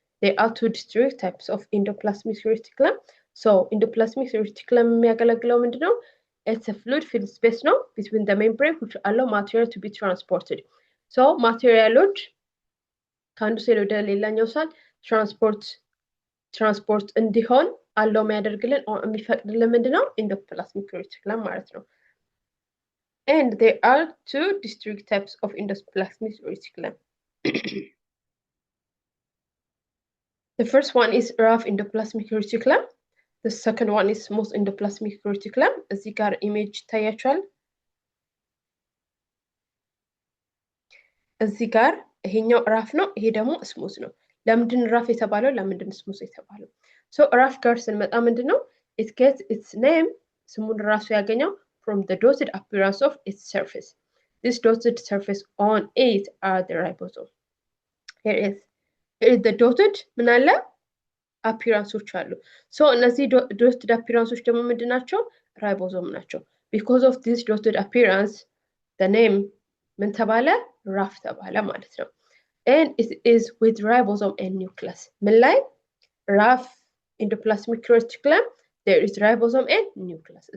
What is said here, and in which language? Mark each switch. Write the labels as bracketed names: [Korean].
[English] There are two distinct types of endoplasmic reticulum. So endoplasmic reticulum [Amharic] የሚያገለግለው ምንድነው? [English] It's a fluid-filled space now between the membrane which allow material to be transported. [Amharic] So materialoች ከአንዱ ሴል ወደ ሌላኛው ሴል ትራንስፖርት እንዲሆን አለው የሚያደርግልን የሚፈቅድልን ምንድነው? [English] endoplasmic reticulum [Amharic] ማለት ነው። [English] And there are two distinct types of endoplasmic reticulum. The first one is rough endoplasmic reticulum. The second one is smooth endoplasmic reticulum. [Amharic] እዚህ ጋር ኢሜጅ ይታያችኋል። እዚህ ጋር ይሄኛው ራፍ ነው፣ ይሄ ደግሞ ስሙዝ ነው። ለምንድን ራፍ የተባለው? ለምንድን ስሙዝ የተባለው? So ራፍ ጋር ስንመጣ ምንድነው? [English] It gets its name [Amharic] ስሙን ራሱ ያገኘው [English] from the dotted appearance of its surface. This dotted surface on it are the ribosome. Here is the dotted [Amharic] ምን አለ appearanceዎች አሉ። So እነዚህ dotted appearanceዎች ደግሞ ምንድን ናቸው? ራይቦዞም ናቸው። [English] Because of this dotted appearance, the name [Amharic] ምን ተባለ? ራፍ ተባለ ማለት ነው። [English] And it is with ribosome and nucleus. [Amharic] ምን ላይ? [English] ራፍ endoplasmic reticulum, there is ribosome and nucleus.